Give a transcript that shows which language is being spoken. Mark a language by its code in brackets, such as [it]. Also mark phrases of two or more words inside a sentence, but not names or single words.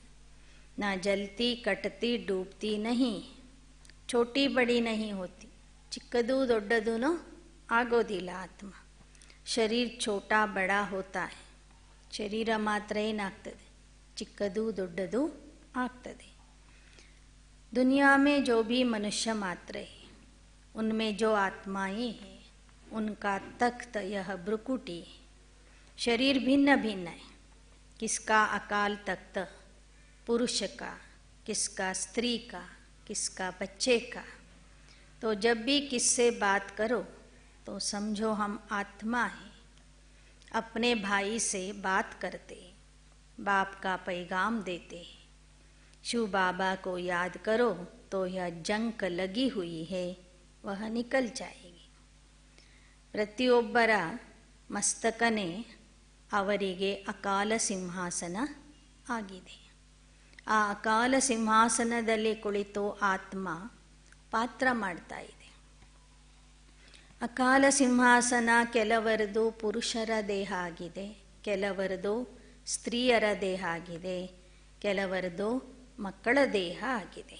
[hi] न जलती कटती डूबती नहीं, छोटी बड़ी नहीं होती. [kn] ಚಿಕ್ಕದು ದೊಡ್ಡದೂ ಆಗೋದಿಲ್ಲ ಆತ್ಮ. [hi] शरीर छोटा बड़ा होता है. [kn] ಶರೀರ ಮಾತ್ರ ಏನಾಗ್ತದೆ? ಚಿಕ್ಕದು ದೊಡ್ಡದು ಆಗ್ತದೆ. [hi] दुनिया में जो भी मनुष्य मात्र है, उनमें जो आत्माएं हैं, उनका तख्त यह भ्रुकुटी है. शरीर भिन्न भिन्न है. किसका अकाल तख्त पुरुष का, किसका स्त्री का, किसका बच्चे का. तो जब भी किससे बात करो तो समझो हम आत्मा हैं. अपने भाई से बात करते, बाप का पैगाम देते. शिव बाबा को याद करो तो यह जंक लगी हुई है, वह निकल जाएगी. [kn] ಪ್ರತಿಯೊಬ್ಬರ ಮಸ್ತಕನೇ ಅವರಿಗೆ ಅಕಾಲ ಸಿಂಹಾಸನ ಆಗಿದೆ. ಆ ಅಕಾಲ ಸಿಂಹಾಸನದಲ್ಲಿ ಕುಳಿತು ಆತ್ಮ ಪಾತ್ರ ಮಾಡ್ತಾ ಇದೆ. ಅಕಾಲ ಸಿಂಹಾಸನ ಕೆಲವರದು ಪುರುಷರ ದೇಹ ಆಗಿದೆ, ಕೆಲವರದು ಸ್ತ್ರೀಯರ ದೇಹ ಆಗಿದೆ, ಕೆಲವರದು ಮಕ್ಕಳ ದೇಹ ಆಗಿದೆ.